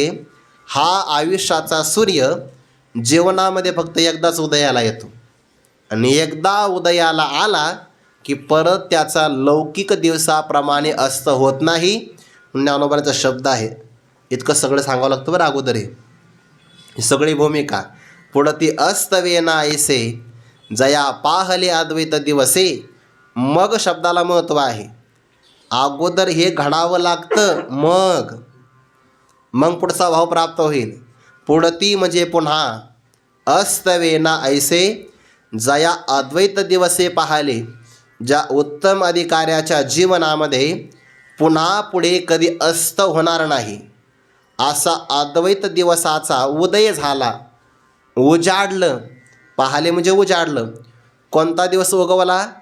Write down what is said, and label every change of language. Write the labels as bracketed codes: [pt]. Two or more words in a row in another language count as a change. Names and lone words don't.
[mr] हा आयुष्याचा सूर्य जीवनामध्ये फक्त एकदाच उदयाला येतो. आणि एकदा उदयाला आला की परत त्याचा लौकिक दिवसाप्रमाणे अस्त होत नाही. ज्ञानोबाचा शब्द आहे. इतकं सगळं सांगावं लागतं बरं अगोदर. ही सगळी भूमिका. पुढं ती अस्तवे ना ऐसे जया पाहले अद्वैत दिवसे. मग शब्दाला महत्त्व आहे. अगोदर हे घडावं लागतं, मग पुढचा भाव प्राप्त होईल. पुढती म्हणजे पुन्हा. अस्तवे ना ऐसे जया अद्वैत दिवसे पाहिले. ज्या उत्तम अधिकाऱ्याच्या जीवनामध्ये पुन्हा पुढे कधी अस्त होणार नाही असा अद्वैत दिवसाचा उदय झाला. उजाडलं. पाहिले म्हणजे उजाडलं. कोणता दिवस उगवला?